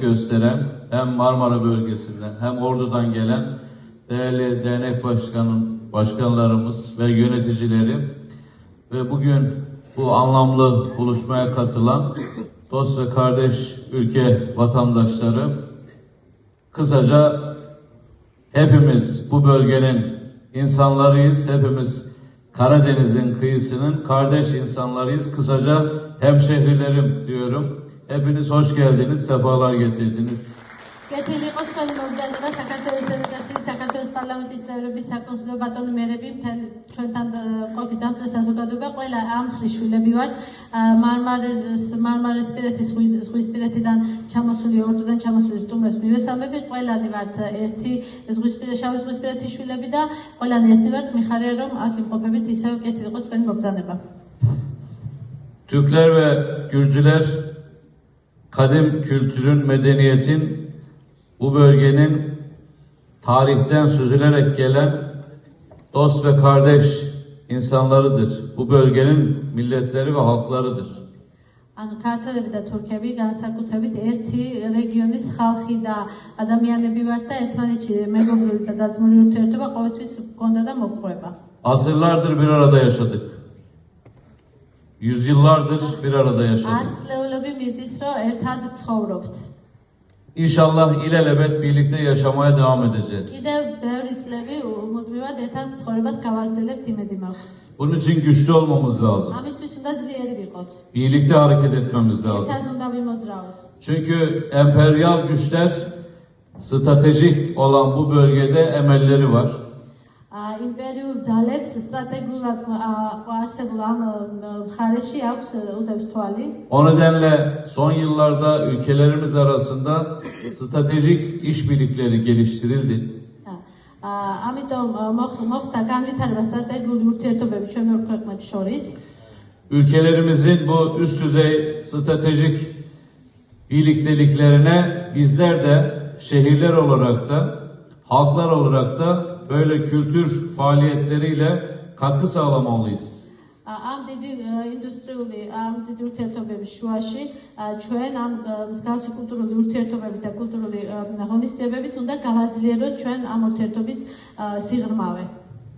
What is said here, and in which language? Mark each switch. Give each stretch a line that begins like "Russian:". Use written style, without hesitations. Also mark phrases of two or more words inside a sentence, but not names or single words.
Turkish: gösteren hem Marmara bölgesinden hem Ordu'dan gelen değerli dernek başkanlarımız ve yöneticileri ve bugün bu anlamlı buluşmaya katılan dost ve kardeş ülke vatandaşları, kısaca hepimiz bu bölgenin insanlarıyız, hepimiz Karadeniz'in kıyısının kardeş insanlarıyız. Kısaca hemşehrilerim diyorum. Hepiniz hoş geldiniz, sefalar getirdiniz.
Georgian: Გეთილიყოს თქვენი მოგზაურობა საქართველოს დელეგაციის, საქართველოს პარლამენტის წევრების, საკონსულო ბატონიმერები, მთელი ჩვენთან ყოფი დამცველ საზოგადოება, ყველა ამ ხრის შვილები ვართ. მარმარისპირეთის ზღვისპირეთიდან ჩამოსული, ორდოდან ჩამოსული სტუმრებს მივესალმები, ყველანი ვართ ერთი შავი ზღვისპირეთის შვილები და ყველანი ერთნი ვართ. მიხარია რომ აქ იმყოფებით, ისევ გეთილიყოს თქვენი მოგზაურობა.
Turkish: Türkler ve Gürcüler kadim kültürün, medeniyetin, bu bölgenin tarihten süzülerek gelen dost ve kardeş insanlarıdır. Bu bölgenin milletleri ve halklarıdır.
Georgian: ანუ ქართველები და თურქები განსაკუთრებით ერთი რეგიონის ხალხი და ადამიანები ვართ და ერთმანეთში მეგობრული და დაძმული ურთიერთობა ყოველთვის გქონდა და მოგვყვება.
Turkish: Asırlardır bir arada yaşadık. Yüzyıllardır bir arada yaşadık.
Georgian: ასწლეულები მიდის რომ ერთად ცხოვრობთ.
Turkish: İnşallah ilelebet birlikte yaşamaya devam edeceğiz.
Georgian: კიდევ ბევრი წლები მუდმივად ერთად ცხოვრებას გავაგრძელებთ, იმედი მაქვს.
Turkish: Bunun için güçlü olmamız lazım.
Georgian: ამისთვის უნდა ძლიერი ვიყოთ.
Turkish: Birlikte hareket etmemiz lazım.
Georgian: ერთად უნდა ვიმოძრაოთ.
Turkish: Çünkü emperyal güçler stratejik olan bu bölgede emelleri var.
Georgian: იმპერიულ ძალებს სტრატეგიულად არსებულ ამ მხარეში აქვს უდევს თვალი.
Turkish: O nedenle son yıllarda ülkelerimiz arasında stratejik işbirlikleri geliştirildi.
Georgian: ამიტომ მოხდა განვითარება სტრატეგიული ურთიერთობები ჩვენ ორ ქვეყნებს შორის.
Turkish: Ülkelerimizin bu üst düzey stratejik birlikteliklerine bizler de şehirler olarak da halklar olarak da böyle kültür faaliyetleriyle katkı sağlamalıyız.
Georgian: ამ დიდი ინდუსტრიული, ამ დიდი ურთიერთობების შუაში ჩვენ ამ მსგავსი კულტურული ურთიერთობებით და კულტურული ღონისძიებებით უნდა გავაძლიეროთ ჩვენ ამ ურთიერთობის სიღრმავე.